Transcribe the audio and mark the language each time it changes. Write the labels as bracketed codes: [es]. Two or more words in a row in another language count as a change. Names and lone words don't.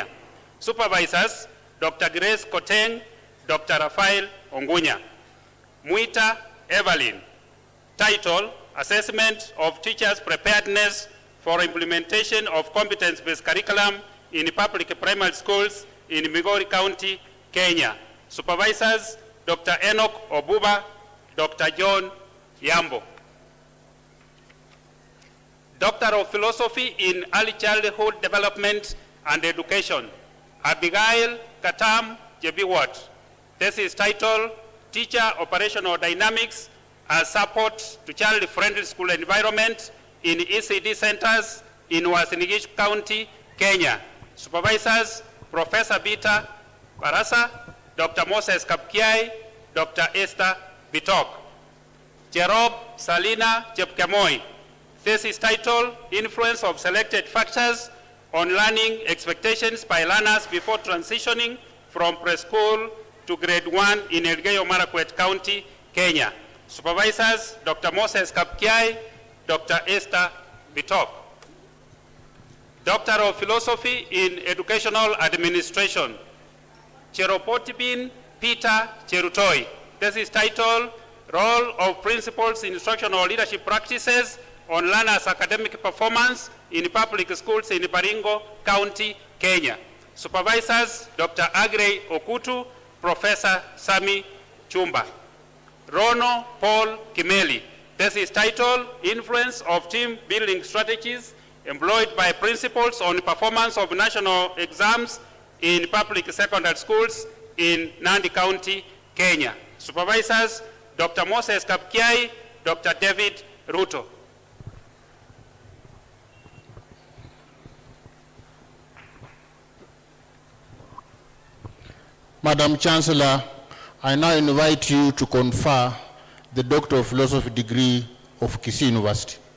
[en] Supervisors, Dr. Grace Koteng, Dr. Rafael Ongunya. Muita Evelyn. Title, Assessment of Teachers' Preparedness for Implementation of Competence-Based Curriculum in Public Primary Schools in Migori County, Kenya. Supervisors, Dr. Enoch Obuba, Dr. John Yambo. Doctor of Philosophy in Early Childhood Development and Education, Abigail Katam Jebiwat. Thesis title, Teacher Operational Dynamics as Support to Child-Friendly School Environment in ECD Centers in Uasin County, Kenya. Supervisors, Professor Bita Barasa, Dr. Moses Kapkiai, Dr. Esther Bitok. Jerob Salina Chepkemoi. Thesis title, Influence of Selected Factors on Learning Expectations by Learners Before Transitioning from Preschool to Grade 1 in Elgeyo Marakwet County, Kenya. Supervisors, Dr. Moses Kapkiai, Dr. Esther Bitok. Doctor of Philosophy in Educational Administration, Cheropotibin Peter Cherutoi. This is titled, Role of Principals in Instructional Leadership Practices on Learners' Academic Performance in Public Schools in Baringo County, Kenya. Supervisors, Dr. Agrey Okutu, Professor Sami Chumba. Rono Paul Kimeli. This is titled, Influence of Team Building Strategies Employed by Principals on Performance of National Exams in Public Secondary Schools in Nandi County, Kenya. Supervisors, Dr. Moses Kapkiai, Dr. David Ruto. Madam Chancellor, I now invite you to confer the Doctor of Philosophy degree of Kisii University.